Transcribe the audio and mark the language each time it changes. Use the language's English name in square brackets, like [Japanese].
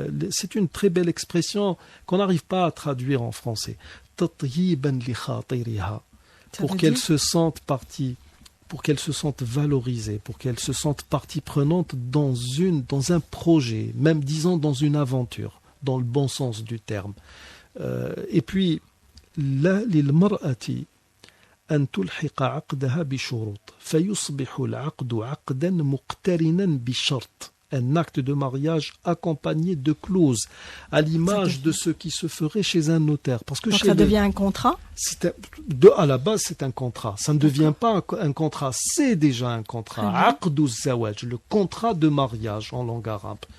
[French] C'est une très belle expression qu'on n'arrive pas à traduire en français. [Arabic] Tatyiban li khatiriha, [French] pour qu'elle se sente partie, pour qu'elle se sente valorisée, pour qu'elle se sente partie prenante dans un projet, même disons dans une aventure, dans le bon sens du terme. Et puis, là, [Arabic] للمرأة أن تلحق عقدها بشروط فيصبح العقد عقدا مقترنا بشرط. [French] Un acte de mariage accompagné de clauses, à l'image de ce qui se ferait chez un notaire. Parce que donc ça devient un contrat? À la base, c'est un contrat. Ça ne devient pas un contrat, c'est déjà un contrat. Aqdu zawaj, le contrat de mariage en langue arabe.